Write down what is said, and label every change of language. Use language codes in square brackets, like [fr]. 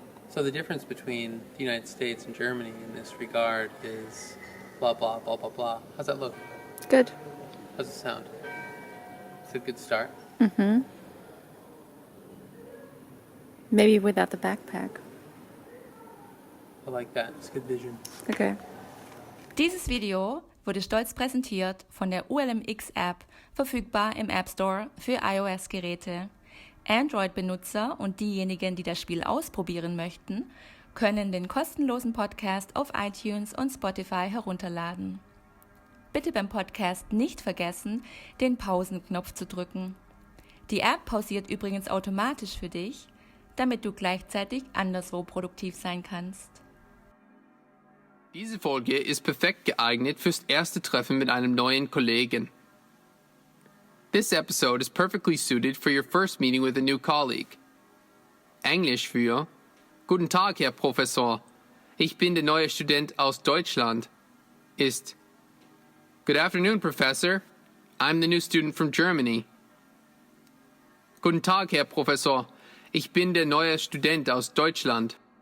[en] So the difference between the United States and Germany in this regard is blah, blah, blah, blah, blah. How's that look? It's good. How's it sound? It's a good start. Mm-hmm. Maybe without the backpack. I like that. It's good vision. Okay. [de] Dieses Video wurde stolz präsentiert von der ULM-X-App, verfügbar im App Store für iOS-Geräte. Android-Benutzer und diejenigen, die das Spiel ausprobieren möchten, können den kostenlosen Podcast auf iTunes und Spotify herunterladen. Bitte beim Podcast nicht vergessen, den Pausenknopf zu drücken. Die App pausiert übrigens automatisch für dich, damit du gleichzeitig anderswo produktiv sein kannst. Diese Folge ist perfekt geeignet fürs erste Treffen mit einem neuen Kollegen. [en] This episode is perfectly suited for your first meeting with a new colleague. [de] Englisch für Guten Tag, Herr Professor. Ich bin der neue Student aus Deutschland ist [en] Good afternoon, Professor. I'm the new student from Germany. [de] Guten Tag, Herr Professor. Ich bin der neue Student aus Deutschland.